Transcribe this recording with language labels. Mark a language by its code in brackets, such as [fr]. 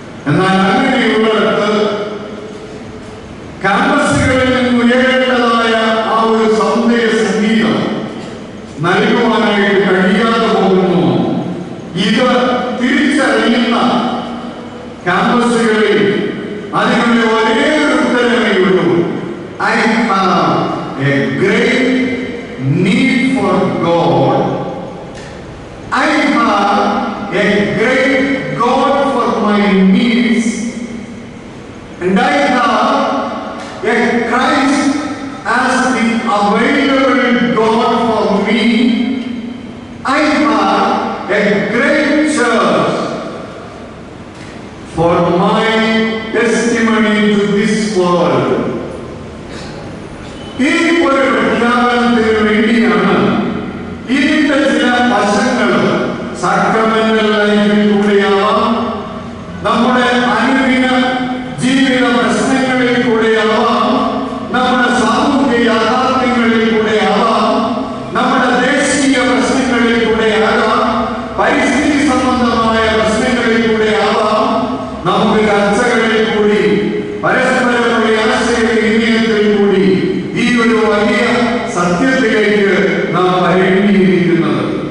[ml] എന്നാൽ അങ്ങനെയുള്ളിടത്ത് ക്യാമ്പസുകളിൽ നിന്ന് ഉയരേണ്ടതായ ആ ഒരു സൗന്ദര്യ സംഗീതം നൽകുവാനായിട്ട് കഴിയാതെ പോകുന്നു. ഇത് തിരിച്ചറിയുന്ന ക്യാമ്പസുകളിൽ അതിനുള്ള ഒരേ ഒരു ഉത്തരമേ ഉള്ളൂ: [en] I have a great need for God. I have a great God for my needs, and I have a Christ as the available God for me. I have a great church for my testimony to this world. [ml] ഈ ഒരു പ്രഖ്യാപനത്തിന് വേണ്ടിയാണ് ഇതിന്റെ ചില വശങ്ങൾ sacramental ലൈഫിലൂടെയാവാം, നമ്മുടെ അനുദിന ജീവിത പ്രശ്നങ്ങളിൽ കൂടെയാവാം, നമ്മുടെ സാമൂഹ്യ യാഥാർത്ഥ്യങ്ങളിൽ കൂടെയാവാം, നമ്മുടെ ദേശീയ പ്രശ്നങ്ങളിൽ കൂടെയാകാം, പരിസ്ഥിതി സംബന്ധമായ പ്രശ്നങ്ങളിൽ കൂടെയാവാം, നമുക്ക് ചർച്ചകളിൽ കൂടി, പരസ്പരമുള്ള ആശയവിനിമയത്തിൽ കൂടി ഈ ഒരു വലിയ സത്യത്തിലേക്ക് നാം വരേണ്ടിയിരിക്കുന്നത്.